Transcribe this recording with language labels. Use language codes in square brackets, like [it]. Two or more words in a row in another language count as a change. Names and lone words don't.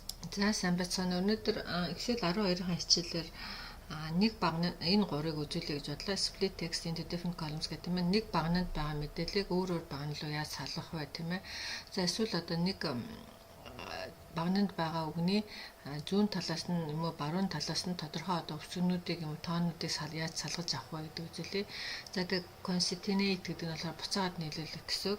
[mn] За сайн байцгаана. Өнөөдөр Excel 12-ын хичээлээр нэг багны энэ гурыг үзүүлэе гэж бодлоо. [en] Split text into different columns [mn] гэдэг юм. Нэг багнанд байгаа мэдээллийг өөр багн руу яаж салгах вэ тийм ээ. За эсвэл одоо нэг багнанд байгаа үгний зүүн талаас нь юм уу баруун талаас нь тодорхой одоо өвчнүүдийг юм тоонуудыг яаж салгаж авах вэ гэдэг үзүүлээ. За тэгээ concatenate гэдэг нь болохоор буцаад нийлүүлэх гэсэн үг.